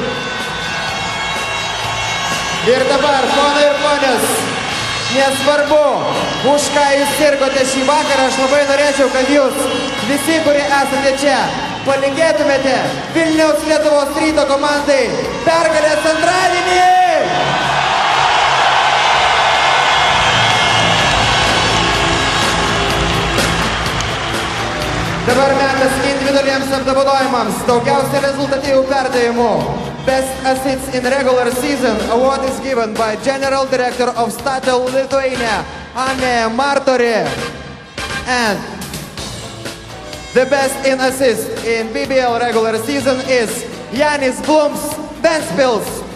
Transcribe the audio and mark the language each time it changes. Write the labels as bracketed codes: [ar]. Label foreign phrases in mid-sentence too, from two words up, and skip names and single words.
[lt] Ir dabar, ponai ir ponios, nesvarbu, už ką jūs sirgote šį vakarą, aš labai norėčiau, kad jūs visi, kurie esate čia, palinkėtumėte Vilniaus Lietuvos Ryto komandai pergalės antradienį! Dabar metas individualiems apdovanojimams, daugiausiai rezultatyvų perdavimų. [en] Best assists in regular season award is given by General Director of Statoil Lithuania, Anne Martori. And the best in assist in BBL regular season is Janis Blums Ventspils.